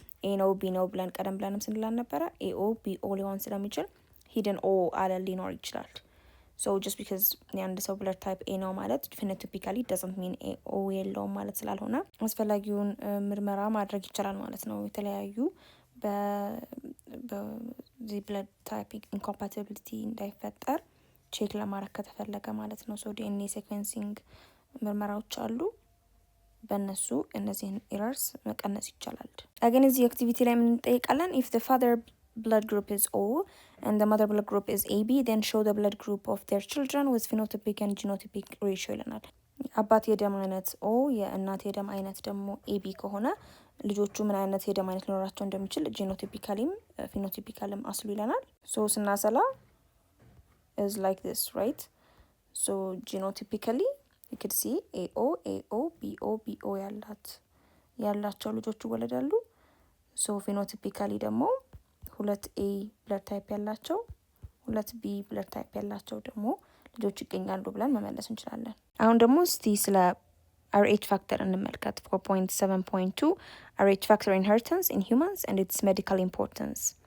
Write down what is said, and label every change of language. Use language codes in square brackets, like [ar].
[am] A ነው B ነው ብለን ቀደም ብለንም ስንላን ነበረ። AO BO ሊሆን ስለሚችል hidden O አለል ሊኖር ይችላል። [en] so just because [am] የአንድ ሰው blood type A ነው ማለት phenotypically [en] doesn't mean [am] AO የለውም ማለት ስላልሆነ አስፈላጊውን ምርመራ ማድረግ ይቻላል ማለት ነው። የተለያዩ በዚህ blood type incompatibility እንዳይፈጠር ቼክ ለማድረግ ከተፈለገ ማለት ነው። ሶ ዲኤንኤ ሴኩዌንሲንግ ምርመራዎች አሉ። በእነሱ እነዚህን ኤረርስ መቀነስ ይቻላል። አገን እዚህ አክቲቪቲ ላይ ምን እንጠይቃለን? [en] if the father blood group is O and the mother blood group is AB then show the blood group of their children with phenotypic and genotypic ratio [am] ይለናል። አባት የደም አይነት O የእናት የደም አይነት ደግሞ AB ከሆነ ልጆቹ ምን አይነት የደም አይነት ሊኖራቸው እንደሚችል ጂኖቲፒካሊም ፊኖቲፒካሊም አስሉ ይለናል። ሶ ስናሰላ [en] is like this, right? So genotypically you could see [am] AO AO BO BO ያላቸው ልጆች ይወለዳሉ። so phenotypically ደግሞ 2A blood type ያላቸው 2B blood type ያላቸው ደግሞ ልጆች ይገኛሉ ብለን መመለስ እንችላለን። አሁን ደግሞ እስቲ ስለ [en] RH factor እንመልከት። 4.7.2 RH factor inheritance in humans and its medical importance።